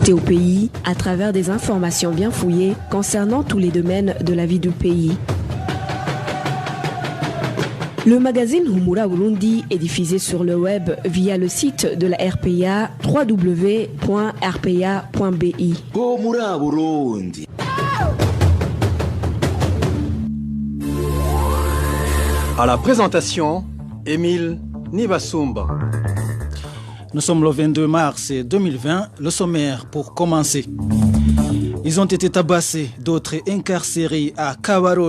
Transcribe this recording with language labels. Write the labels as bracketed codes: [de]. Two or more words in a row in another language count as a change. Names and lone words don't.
[fr] au pays à travers des informations bien fouillées concernant tous les domaines de la vie du pays. Le magazine Humura Burundi est diffusé sur le web via le site de la RPA www.rpa.bi. Humura Burundi. À la présentation, Émile Nibasumba. Nous sommes le 22 mars 2020, le sommaire pour commencer. Ils ont été tabassés, d'autres incarcérés à Kabarore.